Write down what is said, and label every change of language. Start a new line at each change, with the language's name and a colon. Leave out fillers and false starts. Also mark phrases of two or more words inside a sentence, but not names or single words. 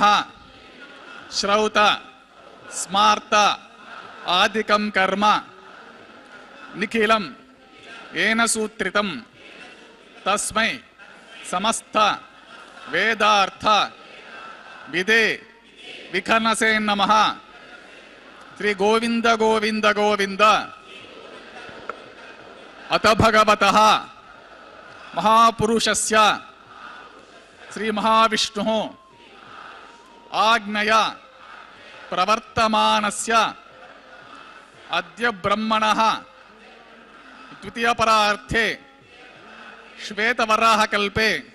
Sanskrit: శ్రౌత స్మార్త ఆదికం కర్మ నిఖిలం ఏన సూత్రితం తస్మై సమస్త వేదార్థ విదే విఖనసే నమః. శ్రీ గోవింద గోవింద గోవింద. అత భగవతః महापुरुषस्य श्री महाविष्णुः आज्ञया प्रवर्तमानस्य अद्य ब्रह्मणः द्वितीयपरार्थे श्वेतवराहकल्पे